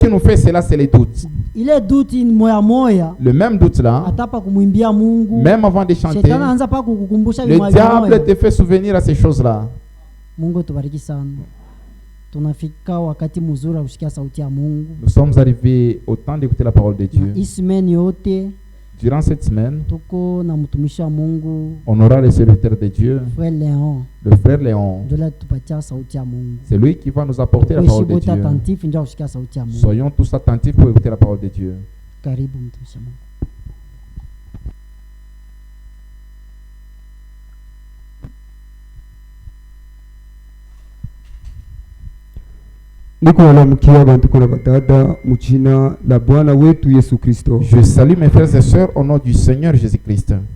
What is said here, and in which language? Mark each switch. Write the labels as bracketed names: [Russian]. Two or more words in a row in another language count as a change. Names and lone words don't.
[French] qui nous fait cela, c'est les doutes. [Swahili] Ile doute moya moya. [French] Le même doute là, [Swahili] Atapa kumwimbia Mungu. [French] même avant de chanter, [Swahili] Shetani anaanza pa kukukumbusha [French] le diable te fait souvenir à ces choses-là. [Swahili] Mungu tubariki sana. Tunafika wakati mzuri wa kusikia sauti ya Mungu. [French] Nous sommes arrivés au temps d'écouter la parole de Dieu. Durant cette semaine, [Swahili] tuko na mtumishi wa Mungu, [French] on aura le serviteur de Dieu, frère Léon. Le frère Léon. C'est lui qui va nous apporter la parole de Dieu. Soyons tous attentifs pour écouter la parole de Dieu. [Swahili] Karibu mtumishi wa Mungu. [French] Je salue mes frères et sœurs au nom du Seigneur Jésus-Christ.